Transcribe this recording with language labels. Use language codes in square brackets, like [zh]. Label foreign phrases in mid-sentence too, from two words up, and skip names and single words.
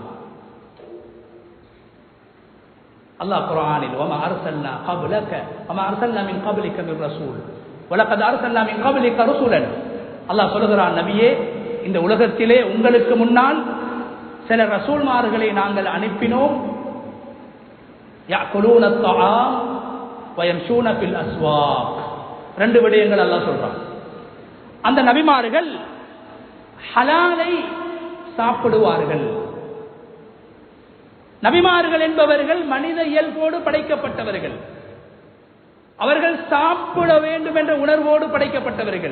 [ta] அல்லாஹ் குர்ஆனில் [ar] وما أرسلنا قبلك وما أرسلنا من قبلك من رسول ولقد أرسلنا من قبلك رسولا. [ta] அல்லாஹ் சொல்கிறான், நபியே, இந்த உலகத்திலே உங்களுக்கு முன்னால் சில ரசூல்மார்களை நாங்கள் அனுப்பினோம். [ar] يأكلون الطعام ويمشون في الأسواق. [ta] ரெண்டு விடயங்கள் அல்லாஹ் சொல்றான். அந்த நபிமார்கள் ஹலாலை சாப்பிடுவார்கள். நபிமார்கள் என்பவர்கள் மனித இயல்போடு படைக்கப்பட்டவர்கள். அவர்கள் சாப்பிட வேண்டும் என்ற உணர்வோடு படைக்கப்பட்டவர்கள்.